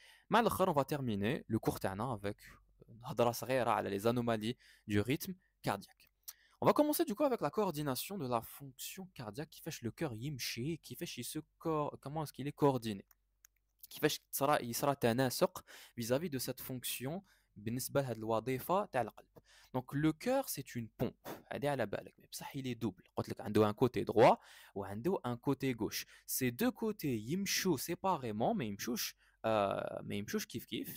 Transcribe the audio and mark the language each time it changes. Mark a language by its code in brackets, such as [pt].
[fr] Mais on va terminer le cours avec les anomalies du rythme cardiaque. On va commencer du coup avec la coordination de la fonction cardiaque qui fait le cœur yimchi, qui fait comment est-ce qu'il est coordonné. [ar] كيفاش يصرى تناسق [fr] vis-à-vis de cette fonction [ar] بالنسبه لهاد الوظيفه تاع القلب. [fr] Donc le cœur c'est une pompe [ar] هذه على بالك, [fr] mais بصح il est double. [ar] قلت لك عنده [fr] un côté droit وعنده un côté gauche. Ces deux côtés يمشوا séparément mais [ar] يمشوش كيف كيف.